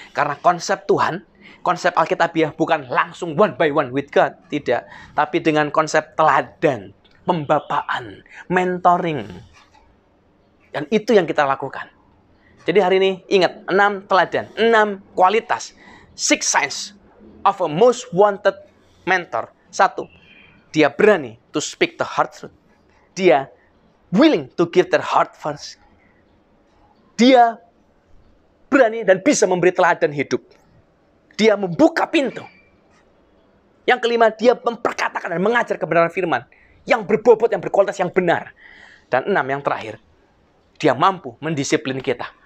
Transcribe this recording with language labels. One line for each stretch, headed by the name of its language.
Indonesian: Karena konsep Tuhan, konsep Alkitabiah bukan langsung
English: one by one with God.
Indonesian: Tidak. Tapi dengan konsep teladan, pembapaan, mentoring. Dan itu yang kita lakukan. Jadi hari ini ingat, 6 teladan, 6 kualitas.
English: 6 signs of a most wanted mentor. 1.
Indonesian: Dia berani
English: to speak the hard truth.
Indonesian: Dia
English: willing to give their heart first.
Indonesian: Dia berani dan bisa memberi teladan hidup. Dia membuka pintu. Yang kelima, dia memperkatakan dan mengajar kebenaran firman yang berbobot, yang berkualitas, yang benar. Dan 6, yang terakhir, dia mampu mendisiplin kita.